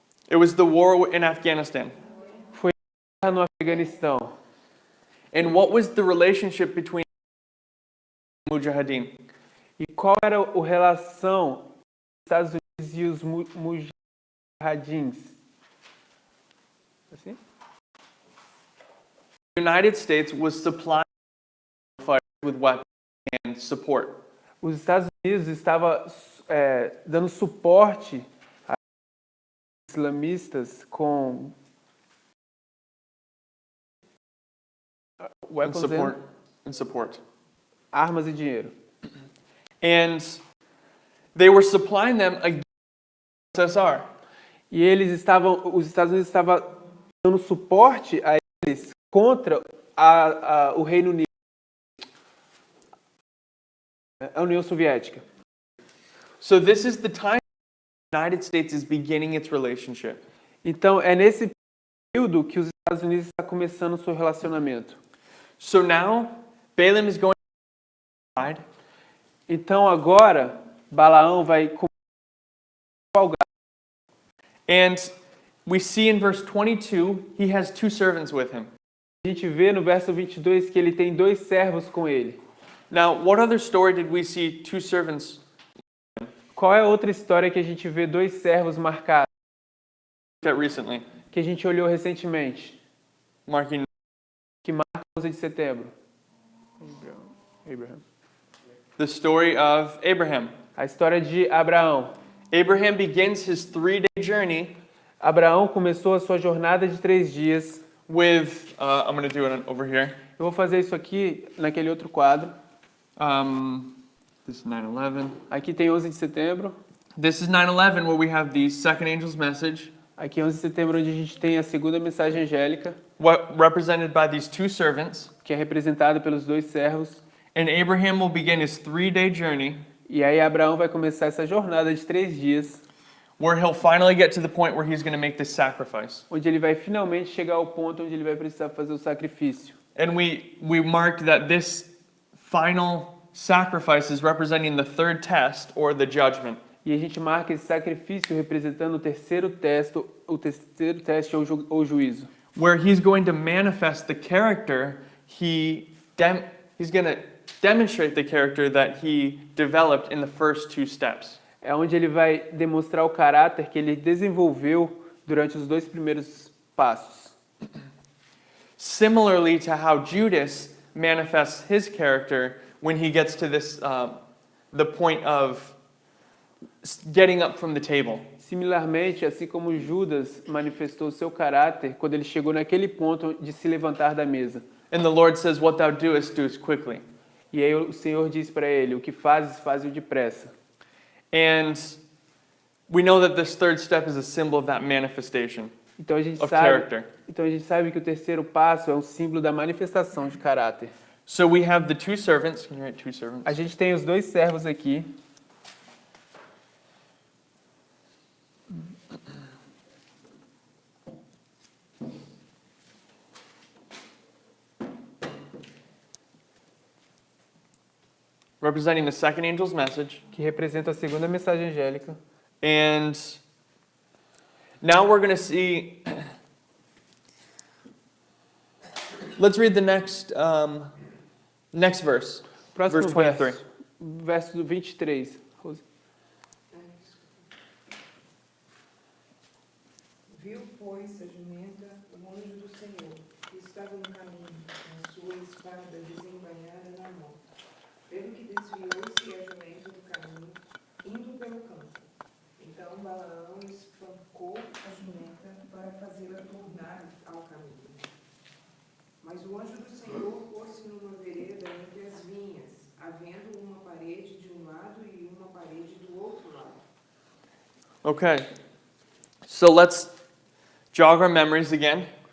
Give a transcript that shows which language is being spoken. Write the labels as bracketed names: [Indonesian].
[English] It was the war in Afghanistan. [Portuguese] Foi no Afeganistão. [English] And what was the relationship between Mujahideen? [Portuguese] E qual era a relação dos Estados Unidos e os mujahidins? Assim? [English] The United States was supplying fighters with weapons and support. [Portuguese] Os Estados Unidos estavam dando suporte a islamistas com [English] And weapons support. [Portuguese] armas e dinheiro. [English] And they were supplying them against USSR. [Portuguese] E os Estados Unidos estavam dando suporte a eles contra o Reino Unido, a União Soviética. [English] So this is the time the United States is beginning its relationship. [Portuguese] Então é nesse período que os Estados Unidos está começando o seu relacionamento. [English] So now Balaam is going to [Portuguese] Então agora Balaão vai cavalgar. [English] and we see in verse 22 he has 2 servants with him. [Portuguese] A gente vê no verso 22 que ele tem 2 servos com ele. [English] Now, what other story did we see 2 servants? [Portuguese] Qual é a outra história que a gente vê 2 servos marcados, [English] Looked at recently? [Portuguese] que a gente olhou recentemente, [English] Marking [Portuguese] que marca 11 de setembro? Abraham. [English] the story of Abraham. [Portuguese] A história de Abraão. [English] Abraham begins his 3-day journey [Portuguese] Abraão começou a sua jornada de 3 dias. [English] with, I'm going to do it over here. [Portuguese] Eu vou fazer isso aqui naquele outro quadro. [English] This is 9/11. [Portuguese] Aqui tem 11 de setembro. [English] This is 9/11 where we have the second angel's message, [Portuguese] Aqui é 11 de setembro onde a gente tem a segunda mensagem angélica, [English] represented by these 2 servants. [Portuguese] que é representada pelos 2 servos. [English] And Abraham will begin his 3-day journey [Portuguese] E aí Abraão vai começar essa jornada de 3 dias, [English] where he'll finally get to the point where he's going to make this sacrifice. [Portuguese] onde ele vai finalmente chegar ao ponto onde ele vai precisar fazer o sacrifício. [English] And we marked that this final sacrifice is representing the 3rd test or the judgment. [Portuguese] E a gente marca esse sacrifício representando o terceiro teste ou juízo, [English] Where he's going to manifest the character he's going to demonstrate the character that he developed in the first 2 steps. [Portuguese] É onde ele vai demonstrar o caráter que ele desenvolveu durante os 2 primeiros passos. [English] Similarly to how Judas manifests his character when he gets to this the point of getting up from the table. [Portuguese] Similarmente, assim como Judas manifestou seu caráter quando ele chegou naquele ponto de se levantar da mesa. [English] And the Lord says, "What thou doest, doest quickly." [Portuguese] E aí o Senhor diz para ele, o que fazes, faze-o depressa. [English] And we know that this 3rd step is a symbol of that manifestation [Portuguese] Então a gente [English] of [Portuguese] sabe, [English] character. [Portuguese] que o terceiro passo é um símbolo da manifestação de caráter. [English] So we have the 2 servants. Can you write 2 servants? [Portuguese] A gente tem os 2 servos aqui. [English] Representing the second angel's message. [Portuguese] Que representa a segunda mensagem angélica. [English] And now we're going to see. Let's read the next verse. [Portuguese] Próximo [English] Verse 23. [Portuguese] Verso 23. Rose. Viu, pois, a jumenta, o anjo do Senhor, que estava no caminho, com a sua espada desembainhada na mão. Pelo que desviou-se a jumenta do caminho, indo pelo campo. Então Balaão espancou a jumenta para fazê-la tornar ao caminho. Mas o anjo do Senhor pôs-se numa vereda entre as vinhas, havendo uma parede de um lado e uma parede do outro lado. [English] Okay. So let's jog our memories again.